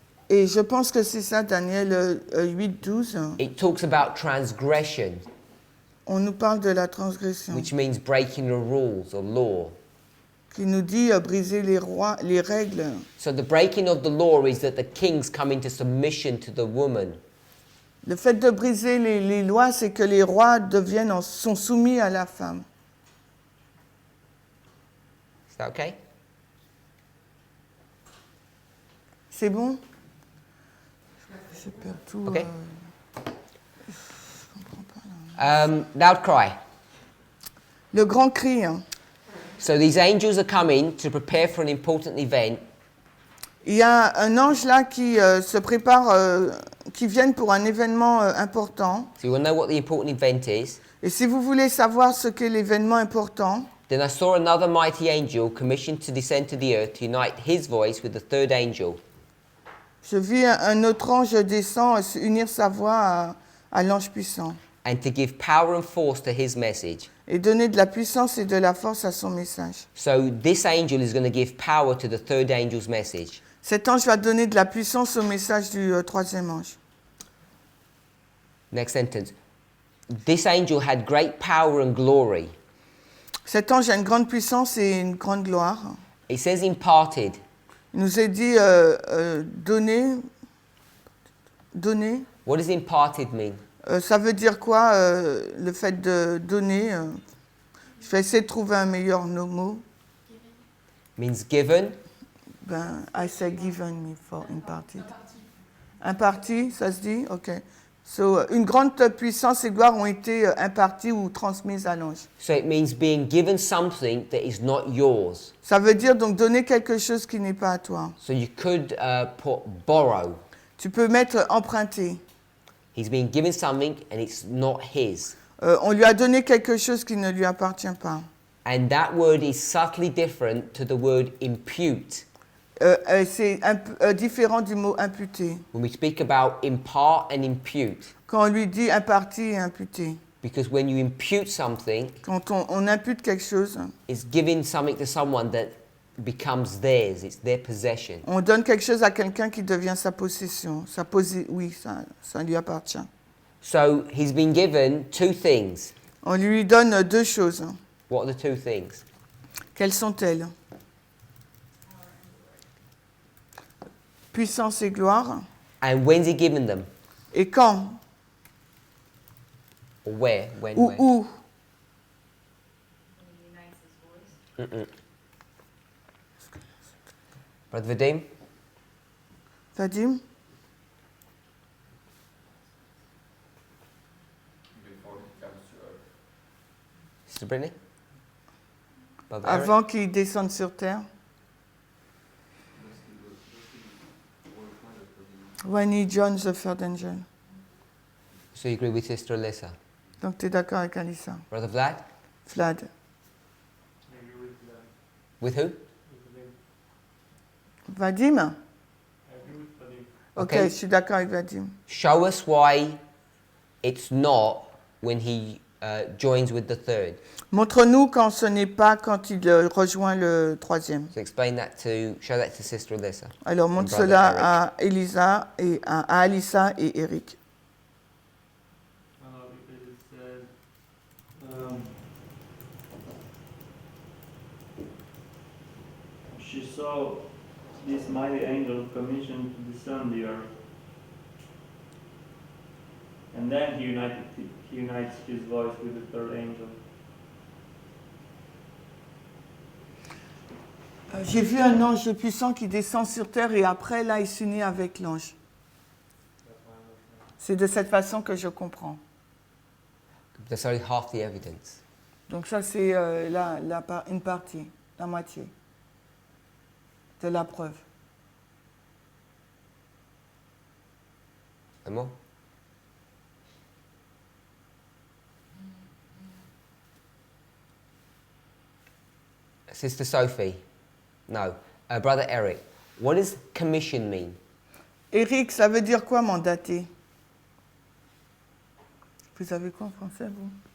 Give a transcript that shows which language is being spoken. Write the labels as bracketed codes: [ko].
[fr] Et je pense que c'est ça, Daniel 8:12. [en] It talks about transgression, [fr] On nous parle de la transgression, [en] which means breaking the rules or law. [fr] qui nous dit briser les règles. [en] So the breaking of the law is that the kings come into submission to the woman. [fr] Le fait de briser les lois, c'est que les rois sont soumis à la femme. [en] Is that okay? [fr] C'est bon? Je perds tout. [en] Okay. Loud cry. [fr] Le grand cri. Hein. [en] So these angels are coming to prepare for an important event. [fr] Il y a un ange là qui se prépare, qui vient pour un événement important. [en] So you want to know what the important event is. [fr] Et si vous voulez savoir ce qu'est l'événement important, [en] Then I saw another mighty angel commissioned to descend to the earth to unite his voice with the third angel. [fr] je vis un autre ange descend unir sa voix à l'ange puissant [en] And to give power and force to his message. [fr] et donner de la puissance et de la force à son message. [en] So this angel is going to give power to the third angel's message. [fr] Cet ange va donner de la puissance au message du troisième ange. [en] Next sentence. This angel had great power and glory. [fr] Cet ange a une grande puissance et une grande gloire. [en] It says imparted. [fr] Il nous est dit donner. [en] What does imparted mean? [fr] Ça veut dire quoi, le fait de donner Je vais essayer de trouver un meilleur mot. [en] Means given. Ben, I say given me for imparted. [fr] Imparti, ça se dit? Ok. So, une grande puissance et gloire ont été imparties ou transmises à l'ange. [en] So it means being given something that is not yours. [fr] Ça veut dire donc donner quelque chose qui n'est pas à toi. [en] So you could put borrow. [fr] Tu peux mettre emprunter. [en] He's been given something and it's not his. [fr] On lui a donné quelque chose qui ne lui appartient pas. [en] And that word is subtly different to the word impute. [fr] C'est différent du mot imputer. [en] When we speak about impart and impute. [fr] Quand on lui dit imparti et imputé. [en] Because when you impute something, [fr] Quand on impute quelque chose, [en] it's giving something to someone that becomes theirs. It's their possession. [fr] on donne quelque chose à quelqu'un qui devient sa possession. Oui, ça lui appartient. [en] So he's been given two things. [fr] On lui donne deux choses. [en] What are the two things? [fr] Quelles sont-elles? Puissance et gloire. [en] And when's he given them? [fr] Et quand? [en] Or where? When? [fr] Où? [en] Where? [fr] Où? [en] When he unites his voice. Brother Vadim? Vadim? Before he comes to earth. Sister Brittany? Brother Eric? [fr] Avant qu'il descende sur terre. [en] When he joins the third angel. So you agree with Sister Alyssa? [fr] Donc tu es d'accord avec Alissa? [en] Brother Vlad? Vlad? I agree with that. With who? With Vadim. Vadim? I agree with Vadim. Ok, Okay. [fr] je suis d'accord avec Vadim. [en] Show us why it's not when he joins with the third. [fr] Montre-nous quand ce n'est pas quand il rejoint le troisième. [en] So show that to Sister Alyssa. [fr] Alors montre [en] Brother [fr] cela [en] Eric. [fr] à Elisa et à Alissa et Eric. [en] Because it said, she saw this mighty angel commissioned to descend the earth. And then he unites his voice with the third angel. [fr] J'ai vu un ange puissant qui descend sur terre et après, là, il s'unit avec l'ange. C'est de cette façon que je comprends. [en] That's only half the evidence. [fr] Donc ça, c'est une partie, la moitié de la preuve. [en] And more? Sister Sophie? No. Brother Eric, what does commission mean? [fr] Eric, ça veut dire quoi, mandater? Vous savez quoi en français, vous?